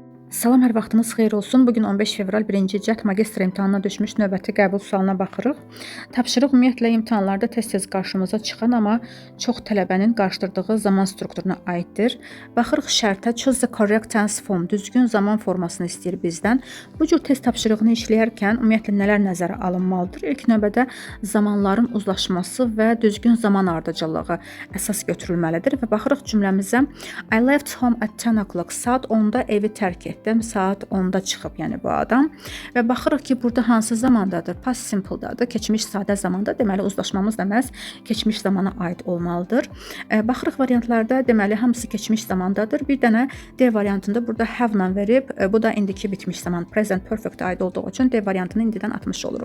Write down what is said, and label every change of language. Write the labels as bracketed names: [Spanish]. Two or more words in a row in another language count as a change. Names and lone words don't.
[Azerbaijani] Salam, hər vaxtınız xeyir olsun. Bugün 15 fevral 1-ci cəhd magistr imtahanına düşmüş növbəti qəbul sualına baxırıq. Tapşırıq ümumiyyətlə imtahanlarda tez-tez qarşımıza çıxan, amma çox tələbənin qarşıdırdığı zaman strukturuna aiddir. Baxırıq şərtə [English] choose the correct tense form, [Azerbaijani] düzgün zaman formasını istəyir bizdən. Bu cür test tapşırığını işləyərkən ümumiyyətlə nələr nəzərə alınmalıdır? İlk növbədə zamanların uzlaşması və düzgün zaman ardıcıllığı əsas götürülməlidir və baxırıq cümləmizə [English] I left home at 10 o'clock, [Azerbaijani] saat 10-da evi tərk etdim. Saat 10-da çıxıb, yəni bu adam. Və baxırıq ki, burada hansı zamandadır? [English] Past simple- [Azerbaijani] dadır, keçmiş sadə zamanda. Deməli, uzlaşmamız da məhz keçmiş zamana aid olmalıdır. Baxırıq variantlarda, deməli, hamısı keçmiş zamandadır. Bir dənə D variantında burada have-la verib, bu da indiki bitmiş zaman, [English] present perfect [Azerbaijani] aid olduğu üçün D variantını indidən atmış oluruq.